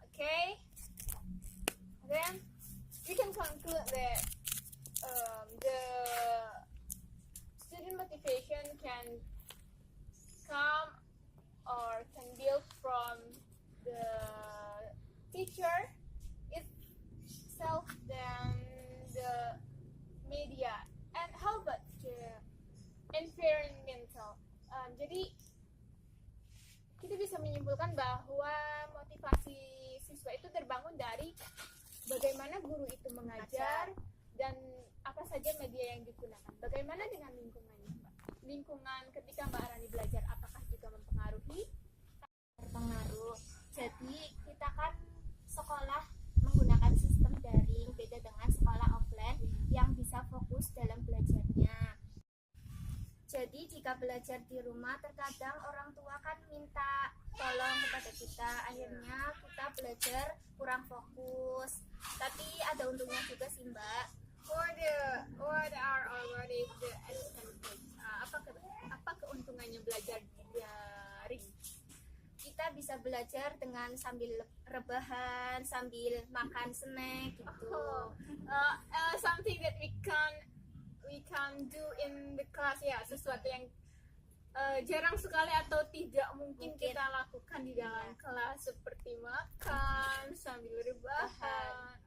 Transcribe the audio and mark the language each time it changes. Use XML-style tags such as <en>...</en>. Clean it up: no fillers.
<en>Okay, then we can conclude that the student motivation can come or can build from the teacher itself than the media. And how about the environmental?</en> <id>Jadi kita bisa menyimpulkan bahwa motivasi siswa itu terbangun dari bagaimana guru itu mengajar dan apa saja media yang digunakan. Bagaimana dengan lingkungannya, Mbak? Lingkungan ketika Mbak Rani belajar, apakah juga mempengaruhi? Berpengaruh. Jadi kita kan sekolah menggunakan sistem daring, beda dengan sekolah offline yang bisa fokus dalam belajarnya. Jadi jika belajar di rumah, terkadang orang tua kan minta tolong kepada kita, akhirnya kita belajar kurang fokus. Tapi ada untungnya juga sih, Mbak.</id> <en>What are already the advantage?</en> <id>Apa keuntungannya belajar daring? Kita bisa belajar dengan sambil rebahan, sambil makan snack gitu.</id> <en>Something that we can do in the class,</en> <id>ya, sesuatu yang jarang sekali atau tidak mungkin kita lakukan di dalam kelas, seperti makan sambil rebahan.</id>